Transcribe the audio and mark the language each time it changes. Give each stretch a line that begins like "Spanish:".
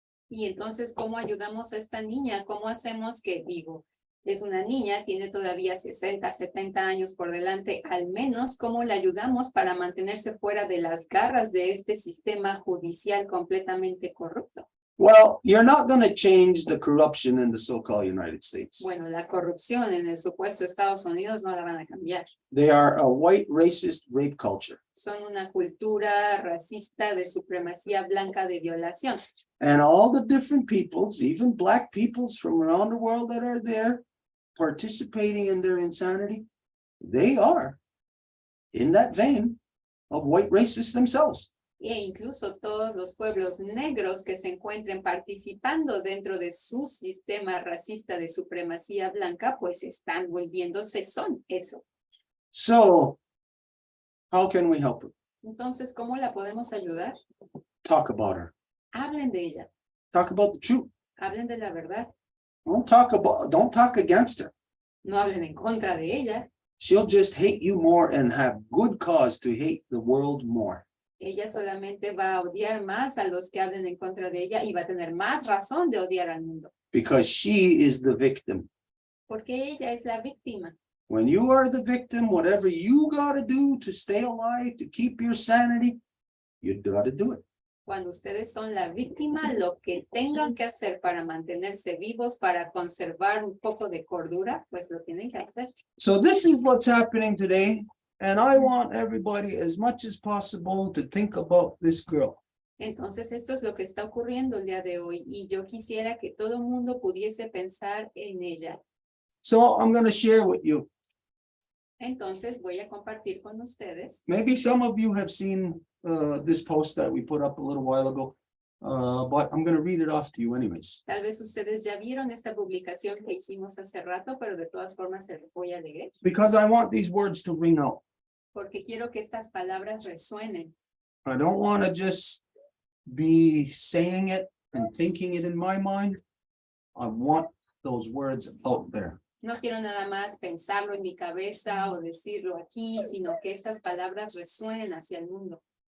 Spanish: Y entonces, ¿cómo ayudamos a esta niña? ¿Cómo hacemos que, digo, es una niña, tiene todavía 60, 70 años por delante, al menos, ¿cómo la ayudamos para mantenerse fuera de las garras de este sistema judicial completamente corrupto?
English: Well, you're not going to change the corruption in the so-called United States.
Spanish: Bueno, la corrupción en el supuesto Estados Unidos no la van a cambiar.
English: They are a white racist rape culture.
Spanish: Son una cultura racista de supremacía blanca de violación.
English: And all the different peoples, even black peoples from around the world that are there participating in their insanity, they are in that vein of white racists themselves.
Spanish: E incluso todos los pueblos negros que se encuentren participando dentro de su sistema racista de supremacía blanca, pues están volviéndose son eso.
English: So, how can we help her?
Spanish: Entonces, ¿cómo la podemos ayudar?
English: Talk about her.
Spanish: Hablen de ella,
English: Talk about the truth.
Spanish: hablen de la verdad,
English: Don't talk against her.
Spanish: no hablen en contra de ella.
English: She'll just hate you more and have good cause to hate the world more.
Spanish: Ella solamente va a odiar más a los que hablen en contra de ella y va a tener más razón de odiar al mundo.
English: Because she is the victim.
Spanish: Porque ella es la víctima.
English: When you are the victim, whatever you got to do to stay alive, to keep your sanity, you got to do it.
Spanish: Cuando ustedes son la víctima, lo que tengan que hacer para mantenerse vivos, para conservar un poco de cordura, pues lo tienen que hacer.
English: So this is what's happening today. And I want everybody as much as possible to think about this girl.
Spanish: Entonces, esto es lo que está ocurriendo el día de hoy y yo quisiera que todo el mundo pudiese pensar en ella.
English: So I'm going to share with you.
Spanish: Entonces, voy a compartir con ustedes.
English: Maybe some of you have seen this post that we put up a little while ago, but I'm going to read it off to you anyways.
Spanish: Tal vez ustedes ya vieron esta publicación que hicimos hace rato, pero de todas formas se los voy a leer.
English: Because I want these words to ring out.
Spanish: Porque quiero que estas palabras resuenen.
English: I don't want to just be saying it and thinking it in my mind. I want those words out there.
Spanish: No quiero nada más pensarlo en mi cabeza o decirlo aquí, sino que estas palabras resuenen hacia el mundo.